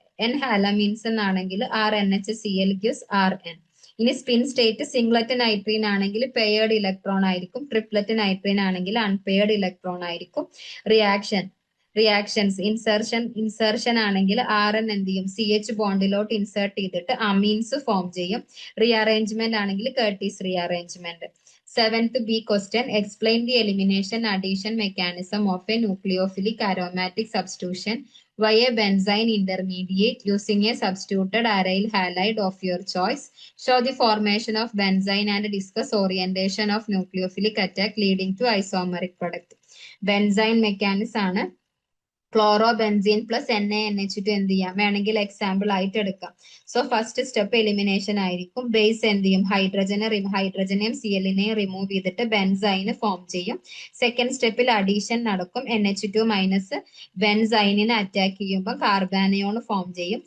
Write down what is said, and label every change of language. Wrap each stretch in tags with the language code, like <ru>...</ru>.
<ml>N ഹാലമീൻസ് എന്നാണെങ്കിൽ RNHCl gives RN. ഇനി spin state singlet നൈട്രീൻ ആണെങ്കിൽ പെയർഡ് ഇലക്ട്രോൺ ആയിരിക്കും, ട്രിപ്ലറ്റ് നൈട്രീൻ ആണെങ്കിൽ അൺപെയർഡ് ഇലക്ട്രോൺ ആയിരിക്കും. റിയാക്ഷൻസ് ഇൻസർഷൻ ആണെങ്കിൽ RN എന്ത് ചെയ്യും, CH ബോണ്ടിലോട്ട് ഇൻസേർട്ട് ചെയ്തിട്ട് അമീൻസ് ഫോം ചെയ്യും. റീഅറേഞ്ച്മെന്റ് ആണെങ്കിൽ കർട്ടീസ് rearrangement.</ml> <en>Seventh B question, explain the elimination addition mechanism of a nucleophilic aromatic substitution via a benzene intermediate using a substituted aryl halide of your choice. Show the formation of benzene and discuss orientation of nucleophilic attack leading to isomeric product.</en> <ml>Benzene mechanism ആണ് chlorobenzene plus NaNH2 എന്ത് ചെയ്യാം, വേണമെങ്കിൽ example ആയിട്ട് എടുക്കാം. So first step elimination ആയിരിക്കും. Base എന്ത് ചെയ്യും, ഹൈഡ്രജനെയും Cl-നെയും remove ചെയ്തിട്ട് ബെൻസൈന് ഫോം ചെയ്യും. സെക്കൻഡ് സ്റ്റെപ്പിൽ അഡീഷൻ നടക്കും. NH2 മൈനസ് ബെൻസൈനിനെ അറ്റാക്ക് ചെയ്യുമ്പോൾ കാർബാനയോൺ ഫോം ചെയ്യും.</ml>